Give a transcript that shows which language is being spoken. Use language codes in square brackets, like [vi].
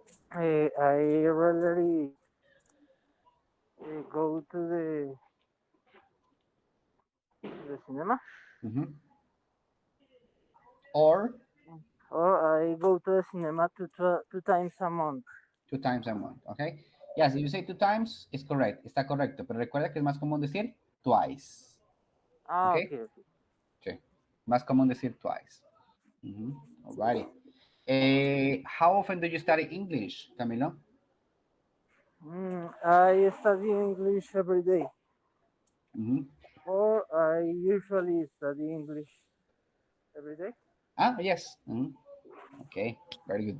[en] I rarely go to the cinema. Or I go to the cinema two times a month. 2 times a month, okay? Yes, if you say 2 times, it's correct, [es] está correcto, pero recuerda que es más común decir [en] twice. Okay? Okay. [es] Sí, más común decir twice. [en] Alrighty. How often do you study English, Camilo? I study English every day. Or I usually study English every day. Yes. Okay, very good.